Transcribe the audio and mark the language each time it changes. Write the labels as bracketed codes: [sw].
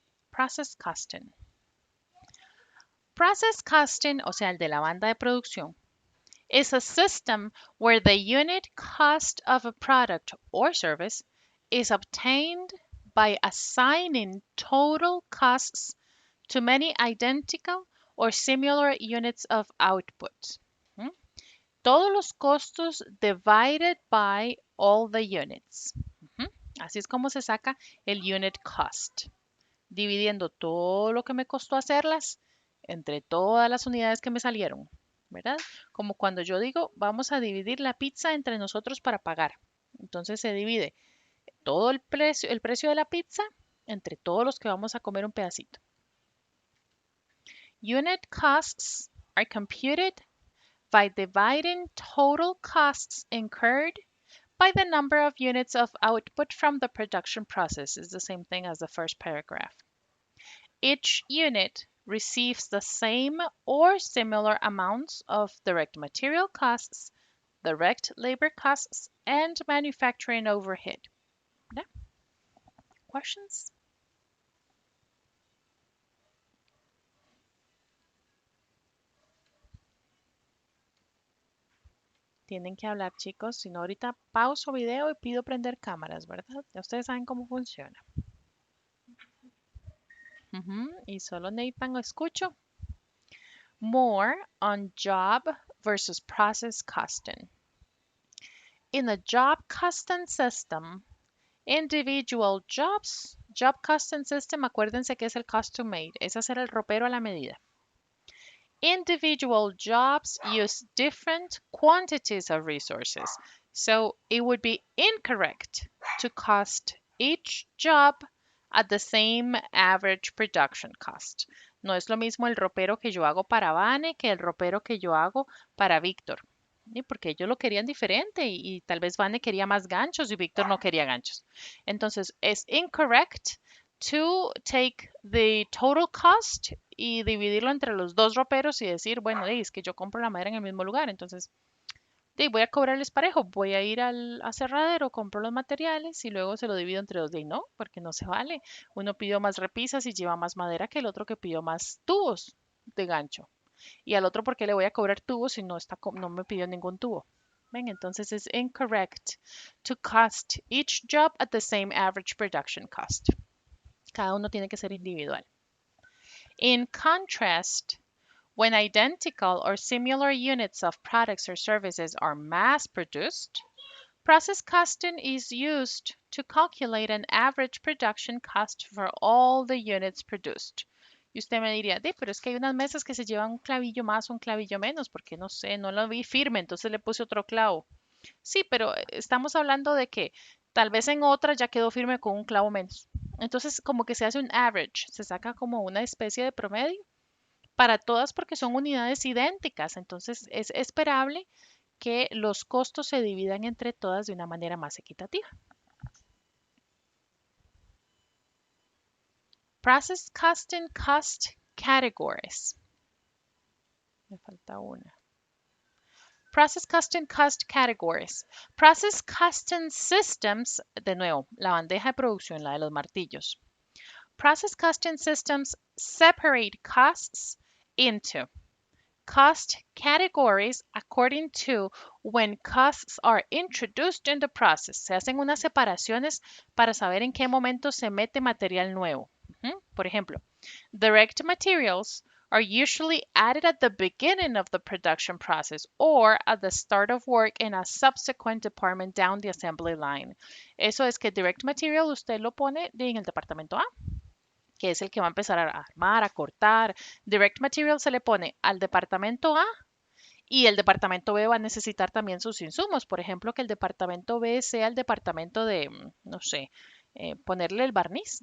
[en] Process Costing. Process Costing, [es] o sea, el de la banda de producción, [en] is a system where the unit cost of a product or service is obtained by assigning total costs to many identical or similar units of output. [es] Todos los costos [en] divided by all the units. Ujú. [es] Así es como se saca el unit cost, dividiendo todo lo que me costó hacerlas entre todas las unidades que me salieron, ¿verdad? Como cuando yo digo, vamos a dividir la pizza entre nosotros para pagar. Entonces se divide todo el precio de la pizza entre todos los que vamos a comer un pedacito. [en] Unit costs are computed by dividing total costs incurred by the number of units of output from the production process. Is the same thing as the first paragraph. Each unit receives the same or similar amounts of direct material costs, direct labor costs, and manufacturing overhead. Yeah. Questions? [es] Tienen que hablar, chicos, si no ahorita pauso video y pido prender cámaras, ¿verdad? Ya ustedes saben cómo funciona. Y solo necesitan escucho. [en] More on job versus process costing. In a job costing system, individual jobs, job costing system, [es] acuérdense que es el custom made, es hacer el ropero a la medida. [en] Individual jobs use different quantities of resources, so it would be incorrect to cost each job at the same average production cost. [es] No es lo mismo el ropero que yo hago para Vane que el ropero que yo hago para Víctor. ¿Sí? Porque ellos lo querían diferente y tal vez Vane quería más ganchos y Víctor no quería ganchos. Entonces, es [en] incorrect to take the total cost [es] y dividirlo entre los dos roperos y decir, bueno, es que yo compro la madera en el mismo lugar, entonces voy a cobrarles parejo, voy a ir al aserradero, compro los materiales y luego se lo divido entre dos. No, porque no se vale. Uno pidió más repisas y lleva más madera que el otro que pidió más tubos de gancho. Y al otro, ¿por qué le voy a cobrar tubos si no me pidió ningún tubo? Ven, entonces es [en] incorrect to cost each job at the same average production cost. [es] Cada uno tiene que ser individual. [en] In contrast, when identical or similar units of products or services are mass produced, process costing is used to calculate an average production cost for all the units produced. [es] Y usted me diría, pero es que hay unas mesas que se llevan un clavillo más o un clavillo menos, porque no sé, no lo vi firme, entonces le puse otro clavo. Sí, pero estamos hablando de que tal vez en otra ya quedó firme con un clavo menos. Entonces, como que se hace un average, se saca como una especie de promedio para todas porque son unidades idénticas. Entonces, es esperable que los costos se dividan entre todas de una manera más equitativa. [en] Process costing cost categories. [es] Me falta una. [en] Process costing cost categories. Process costing systems, [es] de nuevo, la bandeja de producción, la de los martillos. [en] Process costing systems separate costs into cost categories according to when costs are introduced in the process. [es] Se hacen unas separaciones para saber en qué momento se mete material nuevo. Por ejemplo, [en] direct materials are usually added at the beginning of the production process or at the start of work in a subsequent department down the assembly line. [es] Eso es que direct material usted lo pone en el departamento A, que es el que va a empezar a armar, a cortar. Direct material se le pone al departamento A y el departamento B va a necesitar también sus insumos. Por ejemplo, que el departamento B sea el departamento de, no sé, ponerle el barniz.